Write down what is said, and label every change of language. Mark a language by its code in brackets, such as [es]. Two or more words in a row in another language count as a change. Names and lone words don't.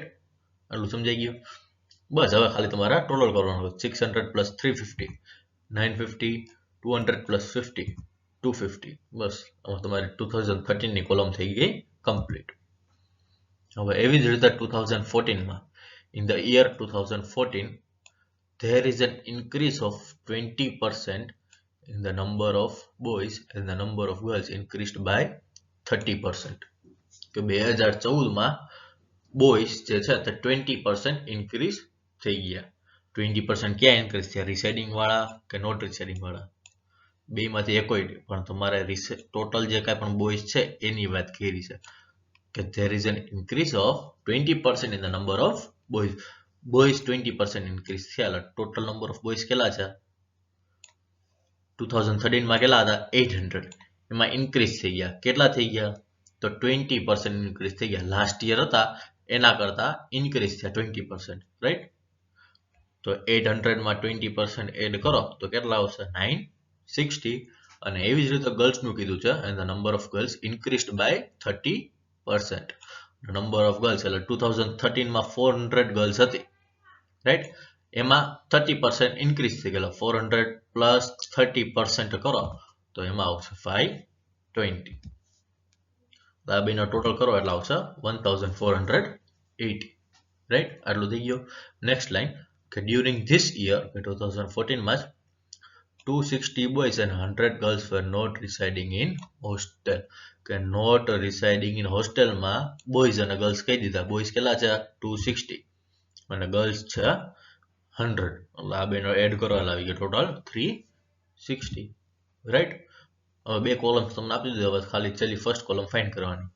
[gu] આટલું સમજાઈ ગયું. બસ હવે ખાલી તમારે ટોટલ કરવાનું. [en] 600 plus 350 950, 200 plus 50 250. [gu] બસ આમાં તમારી 2013 ની કોલમ થઈ ગઈ કમ્પ્લીટ. હવે એવી જ રીતે 2014માં [en] in the year 2014 there is an increase of 20% in the number of boys and the number of girls increased by 30%. [gu] કે 2014માં બોયઝ જે છે તે 20% ઇન્ક્રીઝ થઈ ગયા. 20% ક્યાં ઇન્ક્રીઝ થયા? રિસાઇડિંગ વાળા કે [en] not residing [gu] વાળા? બેમાંથી એકોય નહીં, પણ તમારે ટોટલ જે કાંઈ પણ બોયઝ છે એની વાત કરી છે કે [en] there is an increase of 20% in the number of boys. [gu] બોયઝ 20% ઇન્ક્રીઝ થયા એટલે [en] total number of boys [gu] કેટલા છે? 2013માં કેટલા હતા? 800. એમાં ઇન્ક્રીઝ થઈ ગયા. કેટલા થઈ ગયા? તો 20% ઇન્ક્રીઝ થઈ ગયા. [en] last year [gu] હતા એના કરતા ઇન્ક્રીઝ થયા 20%, રાઈટ. તો 800માં 20% એડ કરો તો કેટલા આવશે? 960. અને એવી જ રીતે ગર્લ્સનું કીધું છે [en] and the number of girls increased by 30%. number of girls [gu] એટલે 2013 માં 400 ગર્લ્સ હતી, રાઈટ? એમાં 30% ઇન્ક્રીઝ થઈ ગયેલો. 400 પ્લસ 30% કરો તો એમાં આવશે 520. આ બેનો ટોટલ કરો એટલે આવશે 1480, રાઈટ? આટલું થઈ ગયું. [en] next line કે during this year 2014 માં 260 boys and 100 girls were not residing in hostel. [gu] કે [en] not residing in [gu] હોસ્ટેલમાં બોયઝ અને ગર્લ્સ કહી દીધા. બોયઝ કેટલા છે 260 અને ગર્લ્સ છે 100. આ બેનો એડ કરો એટલે આવી ગયો ટોટલ 360, રાઈટ? હવે બે કોલમ્સ તમને આપી દીધું, હવે ખાલી છેલ્લી [en] first column find [gu] કરવાની.